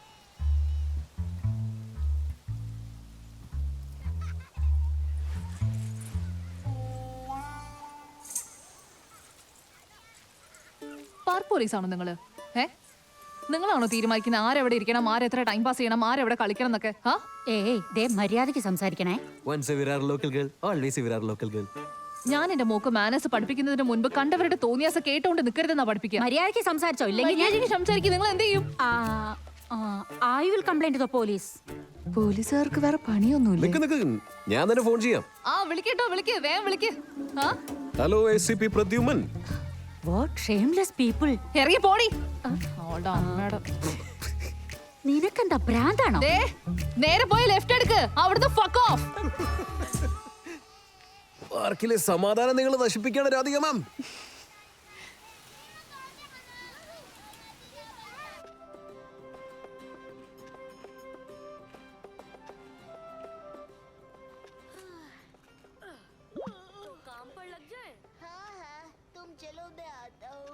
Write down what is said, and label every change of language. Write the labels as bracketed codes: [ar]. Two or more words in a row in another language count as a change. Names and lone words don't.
[ml] പാർക്ക് പോലീസ് ആണോ നിങ്ങള്? നിങ്ങളാണോ തീരുമാനിക്കുന്നത് ആരെവിടെ ഇരിക്കണം, ആരെത്ര [en] time pass [ml] ചെയ്യണം, ആരെവിടെ കളിക്കണം എന്നൊക്കെ? ഏയ് ദേ മര്യാദയ്ക്ക് സംസാരിക്കണേ. [en] Once a Virar local girl, always a Virar local girl. [ml] ഞാൻ എന്റെ മോക്ക് മാനേഴ്സ് പഠിപ്പിക്കുന്നതിന് മുൻപ് കണ്ടവരുടെ തോന്നിയാസ കേട്ടോണ്ട് നിൽക്കരുതെന്നാ പഠിപ്പിക്കുക. മര്യാദയ്ക്ക് സംസാരിച്ചോ, ഇല്ലെങ്കിൽ ഞാൻ സംസാരിക്കും. നിങ്ങൾ എന്ത് ചെയ്യും? [en] I will complaint to police. [ml] പോലീസുകാർക്ക് വേറെ പണിയൊന്നുമില്ല. നിക്ക് ഞാൻ തന്നെ ഫോൺ ചെയ്യാം. വിളിക്കട്ടോ, വിളിക്ക്, വേഗം വിളിക്ക്. ഹലോ ACP പ്രദ്യുമൻ. [en] What shameless people. [ml] ഇറങ്ങി പോടി. നിനക്കെന്താ ഭ്രാന്താണോ? നേരെ പോയി ലെഫ്റ്റ് എടുക്ക്. അവിടുന്ന് [en] fuck off. [ml] പാർക്കിലെ സമാധാനം നിങ്ങൾ നശിപ്പിക്കാണ് രാധിക മാം. [hi] तुम चलो मैं आता हूँ.